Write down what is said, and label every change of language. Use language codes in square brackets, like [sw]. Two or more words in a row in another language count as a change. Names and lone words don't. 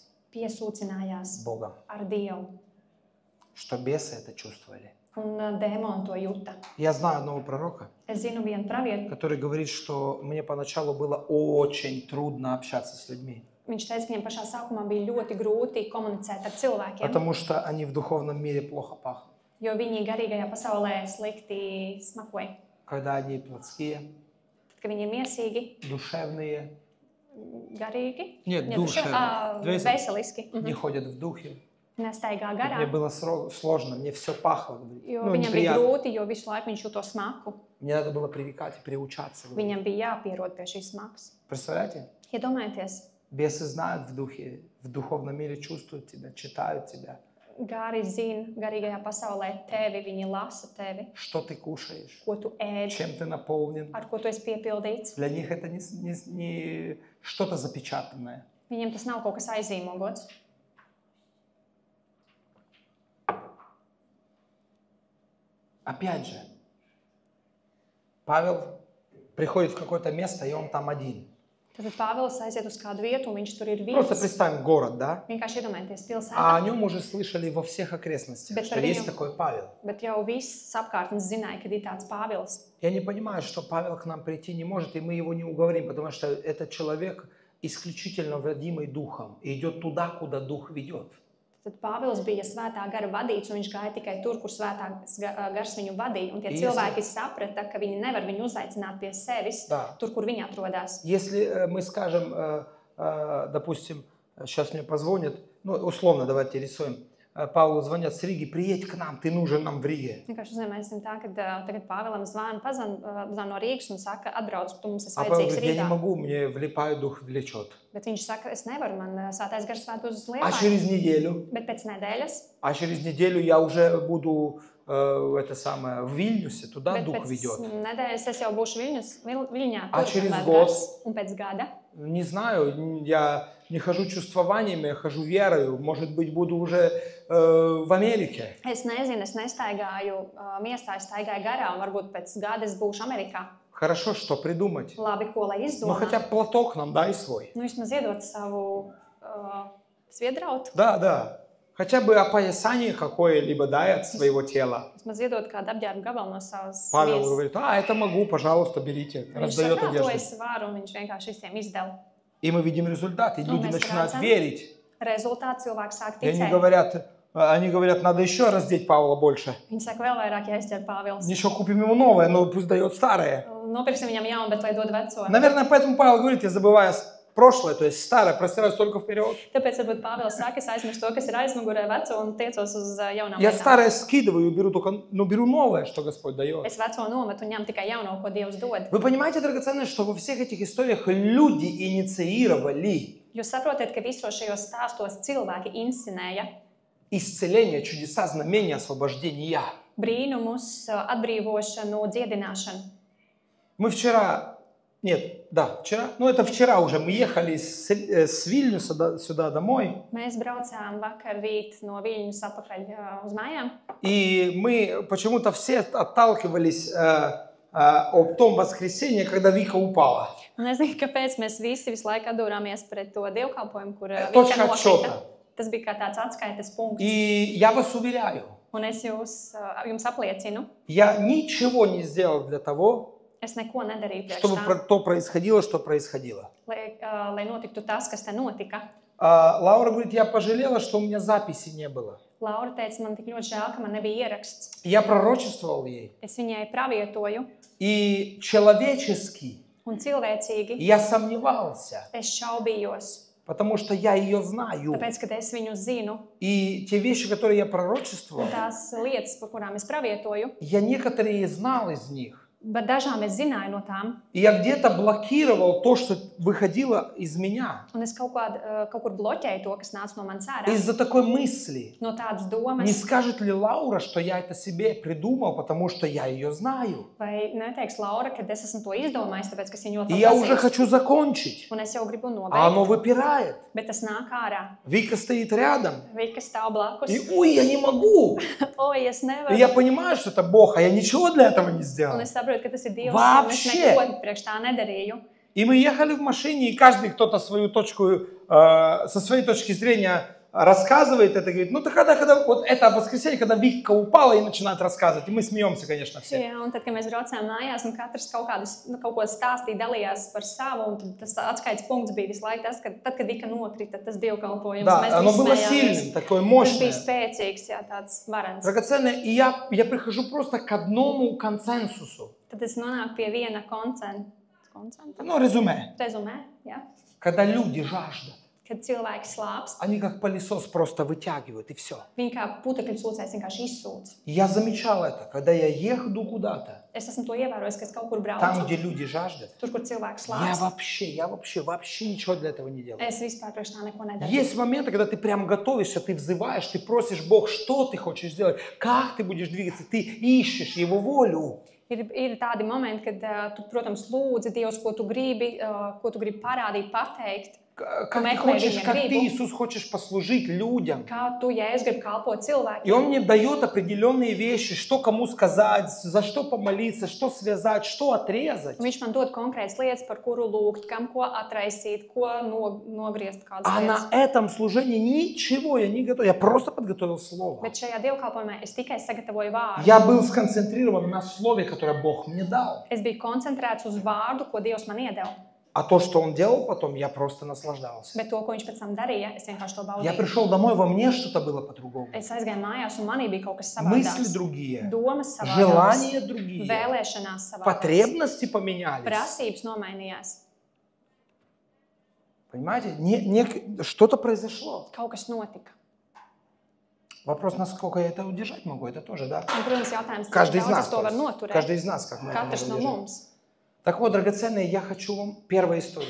[lv] piesūcinājās [ru] Богом. [lv] ar Dievu. [ru] Что бесы это чувствовали. [lv] Un dēmoni to jūta. [ru] Я знаю одного пророка, [lv] Es zinu vienu pravietu. [ru] который говорит, что мне поначалу было очень трудно общаться с людьми, [lv] Viņš teica, ka viņam pašā sākumā bija ļoti grūti komunicēt ar cilvēkiem, [ru] потому что они в духовном мире плохо пахнут. [lv] jo viņi garīgajā pasaulē slikti smakoja. [ru] Когда они плотские, [lv] Tad, kad viņi ir miesīgi, [ru] душевные, [lv] garīgi, [ru] Нет, [lv] ne, [ru] душевные, [lv] veseliski, [ru] не ходят в духе. [lv] nestaigā [ru] Мне [lv] garā, [ru] было сложно, мне все пахло. [lv] jo [ru] Ну, [lv] viņam bija [ru] неприятно. [lv] grūti, jo visu laiku viņš jūto smaku. [ru] Мне надо было привыкать и приучаться. [lv] Viņam bija jāpierod pie šīs smakas. [ru] Представляете? [lv] Iedomājieties, [ru] Бесы знают в духе, в духовном мире чувствуют тебя, читают тебя. [lv] gari zina garīgajā pasaulē tevi, viņi lasa tevi, [ru] Что ты кушаешь, [lv] ko tu ēd, [ru] чем ты наполнен. [lv] ar ko tu esi piepildīts. [ru] Для них это не что-то запечатанное. [lv] Viņiem tas nav kaut kas aizīmogots. [ru] Опять же, Павел приходит в какое-то место, и он там один. [lv] Tad Pāvils aiziet uz kādu vietu, un viņš tur ir [ru] Просто [lv] viens. [ru] представим город, да? [lv] Vienkārši iedomājieties [ru] А [lv] pilsētu, [ru] о нем уже слышали во всех окрестностях, [lv] Bet [ru] что [lv] par [ru] есть [lv] viņu- [ru] такой Павел. [lv] bet jau viss apkārtnes zināja, ka ir tāds Pāvils. [ru] Я не понимаю, что Павел к нам прийти не может, и мы его не уговорим, потому что этот человек исключительно водимый Духом и идет туда, куда Дух ведет. [lv] Tad Pāvils bija svētā gara vadīts, un viņš gāja tikai tur, kur svētās gars viņu vadīja. Un tie cilvēki saprata, ka viņi nevar viņu uzaicināt pie sevis, tur, kur viņi atrodas. [ru] Если мы скажем, допустим, сейчас мне позвонят, ну, условно, давайте рисуем, Павлу звонят с Риги, приедь к нам, ты нужен нам в Риге. [lv] Vienkārši uzņemēsim tā, ka tagad Pāvēlam zvana no Rīgas un saka, atbrauc, tu mums esi [ru] А Павел [lv] vajadzīgs [ru] говорит, я не [lv] Rīgā. [ru] могу, мне влипает, дух влечет. [lv] Bet viņš saka, es nevaru, man svētais gars vēt uz [ru] А [lv] lielāku. [ru] через неделю? [lv] Bet pēc nedēļas, [ru] А через неделю я уже буду в Вильнюсе, туда [lv] bet [ru] дух [lv] pēc [ru] ведет. [lv] nedēļas es jau būšu Viļņā, [ru] A [lv] tur [ru] через [lv] vēl [ru] год? [lv] gars. Un pēc gada, [ru] Не знаю, я не хожу чувствованиями, я хожу верою. Может быть, буду уже в Америке. [lv] es nezinu, es nestaigāju miestā, es staigāju garā, un varbūt pēc gada es būšu Amerikā. [ru] Хорошо, что придумать? [lv] Labi, ko lai [ru] Ну, [lv] izdomā? [ru] хотя бы платок нам дай свой. [lv] Nu, vismaz iedot savu sviedrautu, [ru] Да. Хотя бы опоясание какое-либо дай от своего тела. [lv] vismaz iedot kādu apģērbu gabalu no savas [ru] Павел [lv] miesas. [ru] говорит, это могу, пожалуйста, берите. [lv] Viņš [ru] Раздает [lv] saka, to [ru] одежду. [lv] es varu, un viņš vienkārši visiem izdala. [ru] И мы видим результат, и люди [lv] mēs [ru] начинают [lv] redzam. [ru] верить. [lv] Rezultāts cilvēks sāk [ru] И [lv] ticēt. [ru] они говорят, надо еще раздеть Павла больше. [lv] Viņi saka, vēl vairāk jāizdara Pāvils. [ru] Ничего, купим ему новое, но пусть дает старое. [lv] Nopirksim viņam jaunu, bet lai dod veco. [ru] Наверное, поэтому Павел говорит, я забываю прошлое, то есть старое, простираюсь только вперед. [lv] Tāpēc varbūt Pāvils saka, es aizmirstu to, kas ir aizmugurē veco un tiecos uz jaunām [ru] Я [lv] lietām. [ru] старое скидываю, беру новое, что Господь дает. [lv] Es veco nometu un ņem tikai jauno, ko Dievs dod. [ru] Вы понимаете, драгоценное, что во всех этих историях люди инициировали [lv] Jūs saprotat, ka visos šajos stāstos cilvēki inscenēja [ru] исцеление, чудеса, знамения, освобождения. [lv] brīnumus, atbrīvošanu, dziedināšanu. [ru] Мы вчера уже мы ехали с Вильнюса сюда домой, [lv] Mēs braucām vakar rīt no Viļņas atpakaļ uz mājām. [ru] и мы почему-то все отталкивались об том воскресенье, когда Вика упала. [lv] Un es nezinu, kāpēc mēs visi visu laiku atdūrāmies pret to dievkalpojumu, kur [ru] Точка [lv] Vika [ru] отсчета. [lv] nokrita. Tas bija kā tāds atskaites punkts. [ru] И я вас уверяю, [lv] Un es jums apliecinu, [ru] я ничего не сделал для того, [lv] es neko nedarīju priekš [ru] чтобы [lv] tā, [ru] то происходило, что происходило. [lv] lai notiktu tas, kas te notika. [ru] Лаура говорит, я пожалела, что у меня записи не было. [lv] Laura teica, man tik ļoti žēl, ka man nebija ieraksts. [ru] Я пророчествовал ей. [lv] Es viņai pravietoju, [ru] И человечески [lv] un cilvēcīgi [ru] я сомневался, [lv] es šaubījos, [ru] потому что я ее знаю. [lv] tāpēc, ka es viņu zinu. [ru] И те вещи, которые я пророчествовал, [lv] Un tās lietas, par kurām es pravietoju, [ru] я некоторые знал из них. [lv] bet dažām es zināju no tām. [ru] И я где-то блокировал то, что выходило из меня. [lv] Un es kaut kur bloķēju to, kas nāca no manas ārā. [ru] Из-за такой мысли. [lv] No tādas [ru] Не [lv] domas, [ru] скажет ли Лаура, что я это себе придумал, потому что я ее знаю? [lv] vai neteiks Laura, ka es esmu to izdomājis, tāpēc, ka es viņu ļoti [ru] И я уже [lv] pazīstu. [ru] хочу закончить. [lv] Un es jau gribu [ru] А оно [lv] nobeigt, [ru] выпирает. [lv] bet tas nāk ārā. [ru] Вика стоит рядом. [lv] Vika stāv blakus. [ru] И ой, я не могу. [lv] Oi, es [ru] И [lv] nevaru. [ru] я понимаю, что это Бог, а я ничего для этого не [lv] Un [ru] сделал. [lv] es saprotu, ka tas ir Dievs, un es [ru] Вообще. [lv] neko priekš tā nedarīju. [ru] И мы ехали в машине, и каждый кто-то свою точку, со своей точки зрения рассказывает это, говорит, ну, когда вот это воскресенье, когда Вика упала и начинает рассказывать, и мы смеемся, конечно, все. [lv] Jā, un tad, kad mēs braucām mājās, un katrs kaut ko stāstīja, dalījās par savu, un tad tas atskaites punkts bija visu laiku tas, ka tad, kad Vika nokrita, tas dievkalpojums, [ru] Да, [lv] mēs [ru] оно [lv] visi [ru] было [lv] smējāmies. [ru] сильным, такое [lv] Tas [ru] мощное. [lv] bija spēcīgs, jā, tāds varens. [ru] Драгоценное, и я прихожу просто к одному консенсусу. [lv] Tad es nonāku pie viena koncentra. [ru] Ну, резюме. [lv] Rezumē, jā. [ru] Когда люди жаждут, [lv] Kad cilvēki slāpst, [ru] они как пылесос просто вытягивают, и все. [lv] viņi kā putekļu sūcējs vienkārši izsūc. [ru] Я замечал это, когда я еду куда-то, [lv] Es esmu to ievērojis, ka es kaut kur [ru] там, [lv] braucu, [ru] где люди жаждут, [lv] tur, kur cilvēki [ru] я [lv] slāpst. [ru] вообще ничего для этого не делаю. [lv] Es vispār priekš tā neko nedaru. [ru] Есть моменты, когда ты прям готовишься, ты взываешь, ты просишь Бог, что ты хочешь сделать, как ты будешь двигаться, ты ищешь Его волю. [lv] Ir tādi momenti, kad tu, protams, lūdzi Dievs, ko tu gribi parādīt, pateikt. [ru] Как ты хочешь, как ты, Иисус, хочешь послужить людям. [lv] Kā tu, Jēzus, gribi kalpot [ru] И [lv] cilvēkiem. [ru] Он мне дает определенные вещи, что кому сказать, за что помолиться, что связать, что отрезать. [lv] Viņš man dod konkrētas lietas, par kuru lūgt, kam ko atraisīt, ko nogriezt kādas [ru] А [lv] lietas. [ru] на этом служении ничего я не готов. Я просто подготовил слово. [lv] Bet šajā dievkalpojumā es tikai sagatavoju vārdu. [ru] Я был сконцентрирован на слове, которое Бог мне дал. [lv] Es biju koncentrēts uz vārdu, ko Dievs man iedeva. [ru] А то, что он делал потом, я просто наслаждался. [lv] Bet to, ko viņš pēc tam darīja, es vienkārši to [ru] Я [lv] baudīju. [ru] пришел домой, во мне что-то было по-другому. [lv] Es aizgāju mājās, un manī bija kaut kas [ru] Мысли [lv] savādāks. [ru] другие, [lv] Domas savādākas, [ru] желания другие, [lv] vēlēšanās savādākas, [ru] потребности поменялись. [lv] prasības nomainījās. [ru] Понимаете? Что-то произошло. [lv] Kaut kas notika. [ru] Вопрос, насколько я это удержать могу, это тоже, да? [lv] Un, protams, jautājums, cik [ru] Каждый из [lv] daudz [ru] нас. [lv] es to varu [ru] То есть. [lv] noturēt. [ru] Каждый из нас, как мы это [lv] Katrs [ru] можем [lv] no [ru] удержать. [lv] mums. [ru] Так вот, драгоценные, я хочу вам... Первая история.